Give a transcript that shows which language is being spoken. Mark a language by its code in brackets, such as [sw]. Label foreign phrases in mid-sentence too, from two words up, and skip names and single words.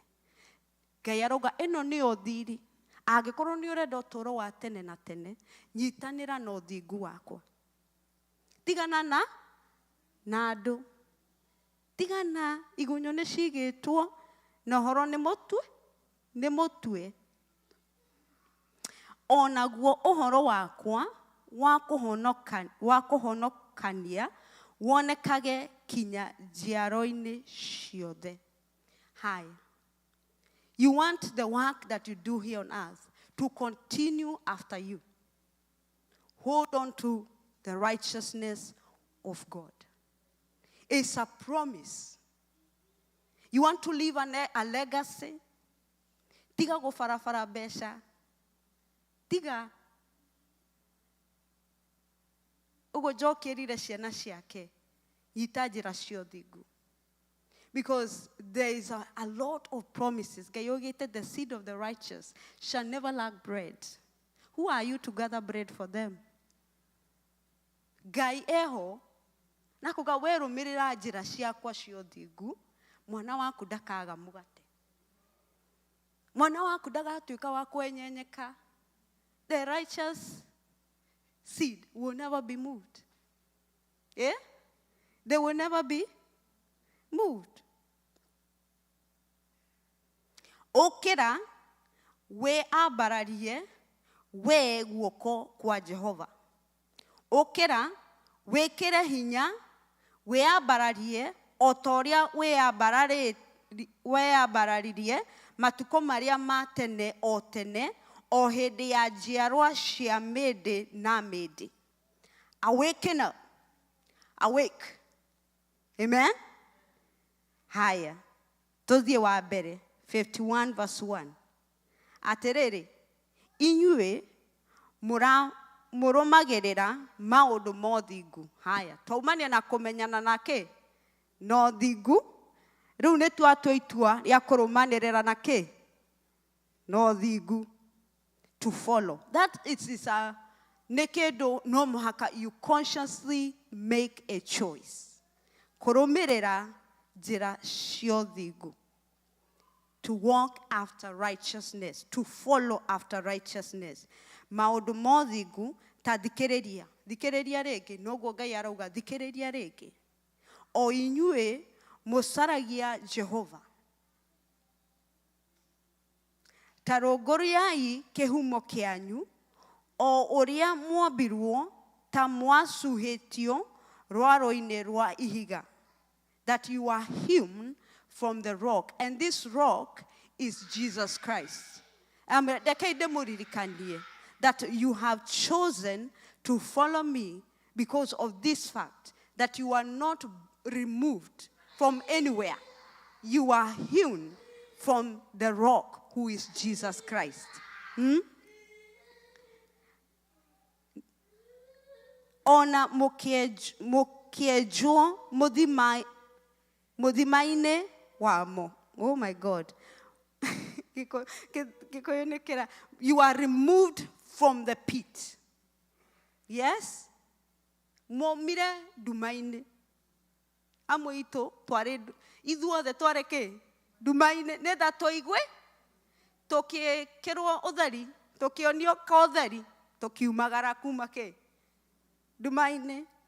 [ki] Ngai arauga ĩno nĩyo thiri angĩkorwo nĩ ũrenda ũtũũro wa tene na tene nyitanĩra na ũthingu wakwa tigana na andũ tigana igunyũ nĩ cigĩtwo na ũhoro nĩ mũtue onaguo ũhoro wakwa wa kũhonokania wonekage kinya njiaro-inĩ ciothe. Haya, [en] you want the work that you do here on earth to continue after you. Hold on to the righteousness of God. It's a promise. You want to leave a legacy? [ki] Tiga gũbarabara mbeca. Tiga ũgũnjokĩrire ciana ciake nyita njĩra cia ũthingu. [en] Because there is a lot of promises. [ki] Ngai oigĩte [en] the seed of the righteous shall never lack bread. Who are you to gather bread for them? [ki] Ngai eho na kuga werũmĩrĩra njĩra ciakwa cia ũthingu mwana waku ndakaga mũgate. Mwana waku ndagatuĩka wa kwenyenyeka. [en] The righteous seed will never be moved. Yeah? They will never be moved. [ki] Okera we abararie we guoko kwa Jehova. Okera wekere hinya we abararie otoria we abararirie matuko maria matene o tene o hĩndĩ ya njiarwa cia mĩndĩ na mĩndĩ. [en] Awaken up. Awake. Amen? Haya. [ki] Tũthiĩ wa mbere. 51 verse 1. Atĩrĩrĩ, inyuĩ mũrũmagĩrĩra maũndũ ma ũthingu. Haya. Twaumania na kũmenyana nake na ũthingu. Rĩu nĩ twatua itua rĩa kũrũmanĩrĩra nake na ũthingu. [en] To follow. That is a [ki] nekedo no muhaka [en] you consciously make a choice. [ki] Kũrũmĩrĩra njĩra cia ũthingu. [en] To walk after righteousness. To follow after righteousness. [ki] Maũndũ ma ũthingu ta thikĩrĩria. Thikĩrĩria rĩngĩ. Noguo Ngai arauga thikĩrĩria rĩngĩ. O inyuĩ mũcaragia Jehova. Tarũngũriai kĩhumo kĩanyu o ũrĩa mwombirwo ta mwasuhĩtio rwaro-inĩ rwa ihiga. [en] That you are hewn from the rock. And this rock is Jesus Christ. That you have chosen to follow me because of this fact. That you are not removed from anywhere. You are hewn from the rock who is Jesus Christ. [ki] Ona mũkĩenjwo muthimaine wamo. [en] Oh my God. You are removed from the pit. Yes? [ki] Momire dumaine. Amo ito tware ithuothe twareke dumaine netha toigwe tukirwo utheri tukionio ka utheri tukiumagara kuma ke dumaine.